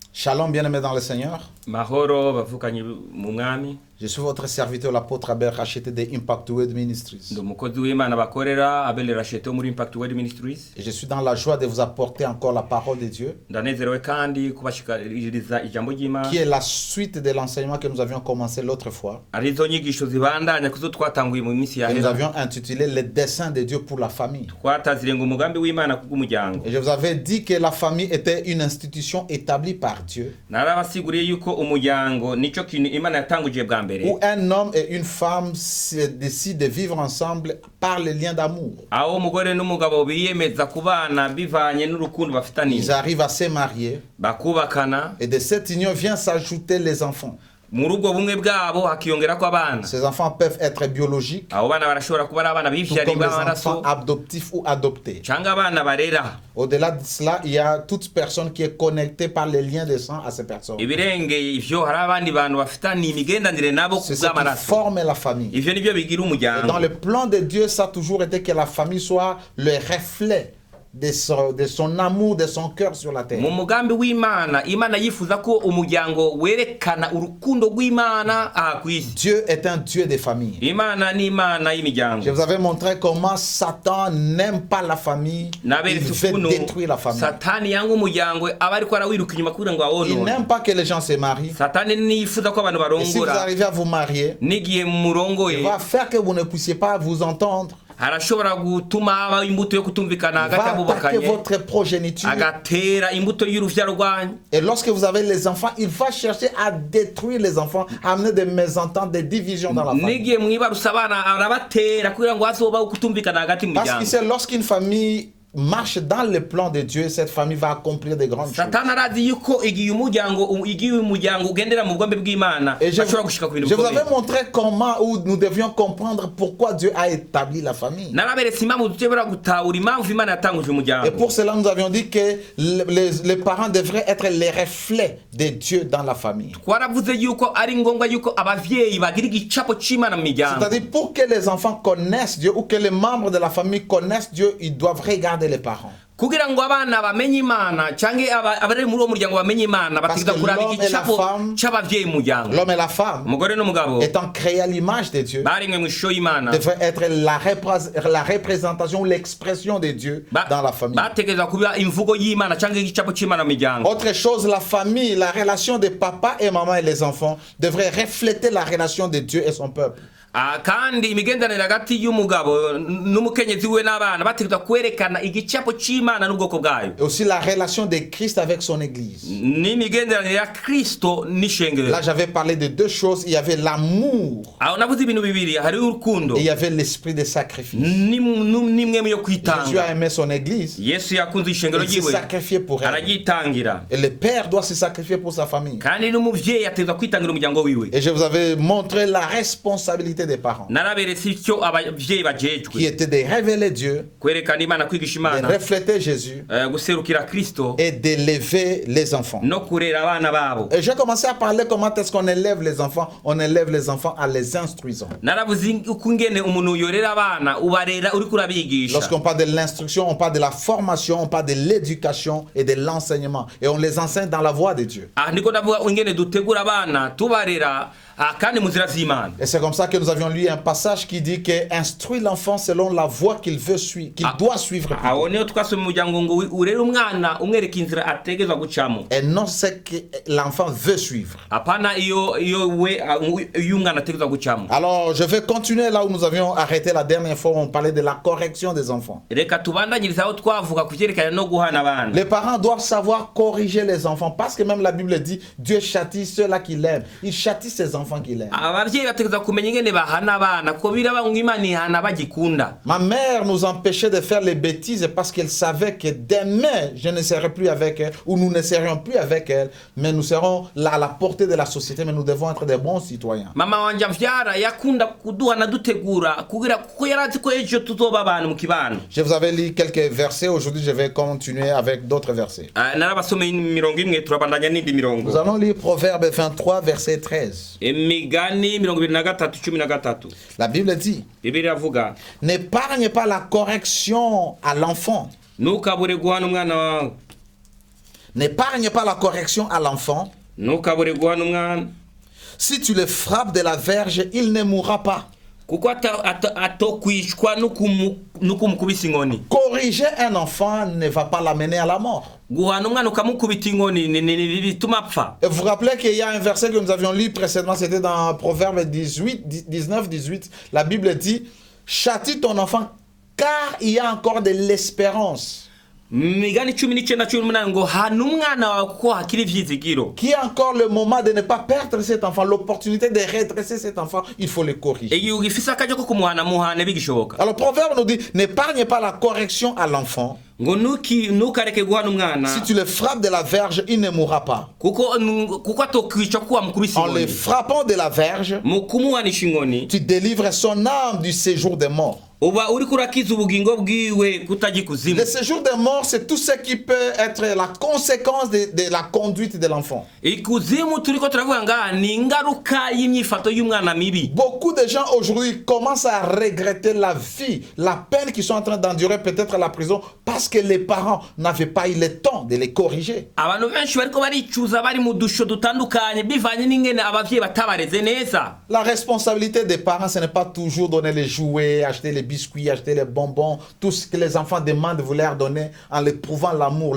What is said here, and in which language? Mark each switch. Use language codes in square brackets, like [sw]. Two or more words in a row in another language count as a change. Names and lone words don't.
[fr] Shalom, bien-aimés dans le Seigneur. [rn] Mahoro bavukanyi mu mwami. [fr] Je suis votre serviteur, l'apôtre Abel Racheté de Impact Word Ministries. [rn] Ndo mukozi w'Imana bakorera Abel Racheté muri Impact Word Ministries. [fr] Et je suis dans la joie de vous apporter encore la parole de Dieu, [rn] Ndanezerewe kandi kubashikiriza ijambo ry'Imana. [fr] qui est la suite de l'enseignement que nous avions commencé l'autre fois. [rn] Arizo nyigisho zibandanya kuzo twatanguye mu minsi ya [fr] Et nous [rn] hera. [fr] avions intitulé Les desseins de Dieu pour la famille. [rn] Twatazirenga umugambi w'Imana kubw'umuryango. [fr] Et je vous avais dit que la famille était une institution établie par Dieu, [rn] Narabasiguriye yuko umuryango nico kintu Imana yatanguje bwa mbere. [fr] où un homme et une femme décident de vivre ensemble par le lien d'amour. [rn] Aho umugore n'umugabo biyemeza kubana bivanye n'urukundo bafitaniye. [fr] Ils arrivent à se marier [rn] Bakubakana. [fr] et de cette union vient s'ajouter les enfants. [rn] Muri ubwo bumwe bwabo hakiyongerako abana. [fr] Ces enfants peuvent être biologiques, [rn] Abo bana barashobora kuba ari abana [fr] tout [rn] bivyariye [fr] comme les [rn] b'amaraso [fr] enfants adoptifs ou adoptés. [rn] cyangwa abana barera. [fr] Au-delà de cela, il y a toute personne qui est connectée par les liens de sang à ces personnes. [rn] Ibirengeye ivyo hari abandi bantu bafitaniye imigendanire nabo [fr] C'est ce qui [rn] kubw'amaraso. [fr] forme la famille. [rn] Ivyo nivyo bigira [fr] Et dans [rn] umuryango. [fr] le plan de Dieu, ça a toujours été que la famille soit le reflet de son amour, de son cœur sur la terre. [rn] Mu mugambi w'Imana, Imana yifuza ko umuryango werekana urukundo rw'Imana aha kw'isi. [fr] Dieu est un Dieu des familles. [rn] Imana ni Imana [fr] Je [rn] y'imiryango. [fr] vous avais montré comment Satan n'aime pas la famille. Il [rn] Naberetse [fr] veut [rn] ukuntu [fr] détruire la famille. [rn] Satani yanga umuryango aba ariko arawiruka inyuma kugira ngo [fr] Il [rn] awonone. [fr] n'aime pas que les gens se marient. [rn] Satani niyifuza ko abantu [fr] Et si vous [rn] barongora [fr] arrivez à vous marier, [rn] n'igihe [fr] il [rn] murongoye [fr] va faire que vous ne puissiez pas vous entendre. [rn] arashobora gutuma haba imbuto yo kutumvikana [fr] Il [rn] hagati [fr] va attaquer [rn] y'abubakanye, [fr] votre progéniture. [rn] agatera imbuto y'uruvyaro rwanyu. [fr] Et lorsque vous avez les enfants, il va chercher à détruire les enfants, à amener des mésententes, des divisions dans la famille. [rn] N'igihe mwibarusa abana arabatera kugira ngo hazobaho kutumvikana hagati mu [fr] Parce [rn] miryango. [fr] qu'il sait, lorsqu'une famille marche dans le plan de Dieu, cette famille va accomplir de grandes choses. [rn] Satani arazi yuko igihe umuryango ugendera mu bugombe bw'Imana [fr] Et je [rn] bashobora gushika ku bintu [fr] vous [rn] bikomeye. [fr] avais montré comment où nous devions comprendre pourquoi Dieu a établi la famille. [rn] Naraberetse impamvu dushobora gutahura impamvu Imana yatanguje [fr] Et [rn] umuryango. [fr] pour cela, nous avions dit que les parents devraient être les reflets de Dieu dans la famille. [rn] Twaravuze yuko ari ngombwa yuko abavyeyi bagira igicapo c'Imana mu miryango. [fr] C'est-à-dire, pour que les enfants connaissent Dieu ou que les membres de la famille connaissent Dieu, ils doivent regarder les parents. [rn] Kugira ngo abana bamenye Imana canke abari muri uwo muryango bamenye Imana bategeza [fr] que [rn] kuraba [fr] l'homme et la [rn] igicapo [fr] femme- [rn] c'abavyeyi mu muryango. [fr] L'homme et la femme, [rn] Umugore n'umugabo [fr] étant créés à l'image de Dieu, [rn] barimwe mu ishusho y'Imana. [fr] devraient être la représentation ou l'expression de Dieu dans la famille. [rn] Bategeza kuba imvugo y'Imana canke igicapo c'Imana mu miryango. [fr] Autre chose, la famille, la relation de papa et maman et les enfants devrait refléter la relation de Dieu et son peuple. [rn] Kandi imigendanire hagati y'umugabo n'umukenyezi we n'abana bategeza kwerekana igicapo c'Imana n'ubwoko bwayo. [fr] Et aussi la relation de Christ avec son Église. [rn] N'imigendanire ya Kristo n'ishengero. [fr] Là, j'avais parlé de deux choses. Il y avait l'amour [rn] Aho navuze ibintu bibiri, hari urukundo [fr] et il y avait l'esprit de sacrifice. [rn] n'imwe yo Jésus kwitanga. [fr] a aimé son Église. [rn] Yesu yakunze ishengero [fr] Il s'est [rn] ryiwe [fr] sacrifié pour elle. [rn] aragitangira, [fr] Et le père doit se sacrifier pour sa famille. [rn] kandi n'umuvyeyi ategeza kwitangira umuryango wiwe. [fr] Et je vous avais montré la responsabilité des parents, [rn] Naraberetse icyo abavyeyi [fr] qui [rn] bajejwe, [fr] était de révéler Dieu, [rn] kwerekana Imana, kwigisha [fr] de [rn] Imana, [fr] refléter Jésus [rn] guserukira Kristo [fr] et d'élever les enfants. [rn] no kurera abana babo. [fr] Et j'ai commencé à parler comment est-ce qu'on élève les enfants. On élève les enfants en les instruisant. [rn] Naravuze uko ingene umuntu yorera abana, ubarera uriko urabigisha. [fr] Lorsqu'on parle de l'instruction, on parle de la formation, on parle de l'éducation et de l'enseignement. Et on les enseigne dans la voie de Dieu. [rn] Niko ndavuga ingene dutegura abana tubarera kandi mu nzira z'Imana. [fr] Et c'est comme ça que nous avions lu un passage qui dit que instruit l'enfant selon la voie qu'il veut suivre, qu'il doit suivre. plutôt. [rn] Aho niyo twasoma mu muryango ngo urere umwana umwereka inzira ategezwa gucamo. [fr] Et non ce que l'enfant veut suivre. [rn] Apana iyo umwana ategezwa gucamo. [fr] Alors, je vais continuer là où nous avions arrêté la dernière fois où on parlait de la correction des enfants. [rn] Reka tubandanyiriza aho twavuga kuvyerekana no guhana abana. [fr] Les parents doivent savoir corriger les enfants parce que même la Bible dit Dieu châtie ceux-là qu'il aime. Il châtie ses enfants qu'il aime. [rn] Abavyeyi bategeza kumenya ingene bahana abana ko biraba ngo Imana ihana bagikunda. [fr] Ma mère nous empêchait de faire les bêtises parce qu'elle savait que demain, je ne serai plus avec elle ou nous ne serions plus avec elle, mais nous serons là à la portée de la société, mais nous devons être des bons citoyens. [rn] Mama wanje amvyara yakunda kuduhana dutegura kugira kuko yarazi ko ejo tuzoba abantu mu kibano. [fr] Je vous avais lu quelques versets, aujourd'hui je vais continuer avec d'autres versets. [rn] Narabasomeye imirongo imwe turabandanya n'indi mirongo. [fr] Nous allons lire Proverbe 23, verset 13. [rn] Imigani 23:13. [fr] La Bible dit, [rn] Bibiliya avuga, [fr] n'épargne pas la correction à l'enfant, [rn] ntukabure guhana umwana wawe, [fr] N'épargne pas la correction à l'enfant. [rn] ntukabure guhana umwana [fr] Si tu le frappes de la verge, il ne mourra pas. [rn] kuko atokwicwa n'ukumukubisa inkoni. [fr] Corriger un enfant ne va pas l'amener à la mort. [rn] Guhana umwana ukamukubita inkoni bituma apfa. [fr] Et vous vous rappelez qu'il y a un verset que nous avions lu précédemment, c'était dans Proverbe 19-18. La Bible dit, châtie ton enfant car il y a encore de l'espérance. [rn] Migani 19:18 ngo hana umwana wawe kuko hakiri ivyizigiro. [fr] Qui a encore le moment de ne pas perdre cet enfant, l'opportunité de redresser cet enfant, il faut le corriger. [rn] Igihe ugifise akaje ko kumuhana muhane bigishoboka. [fr] Alors Proverbe nous dit, n'épargne pas la correction à l'enfant. [rn] Ngo ntukareke guhana umwana [fr] Si tu le frappes de la verge, il ne mourra pas. [rn] kuko atokwica kuko wamukubisa [fr] En le [rn] inkoni. [fr] frappant de la verge, [rn] Mu kumuhanisha inkoni [fr] tu délivres son âme du séjour des morts. [rn] uba uriko urakiza ubugingo bwiwe kutajya ikuzimu. [fr] Le séjour des morts, c'est tout ce qui peut être la conséquence de la conduite de l'enfant. [rn] Ikuzimu turiko turavuga ngaha ni ingaruka y'imyifato y'umwana mibi. [fr] Beaucoup de gens aujourd'hui commencent à regretter la vie, la peine qu'ils sont en train d'endurer, peut-être à la prison, parce que les parents n'avaient pas eu le temps de les corriger. [rn] Abantu benshi bariko baricuza bari mu dusho dutandukanye bivanye n'ingene abavyeyi batabareze neza. [fr] La responsabilité des parents, ce n'est pas toujours donner les jouets, acheter les biscuits, acheter les bonbons, tout ce que les enfants demandent, vous leur donnez en leur prouvant l'amour.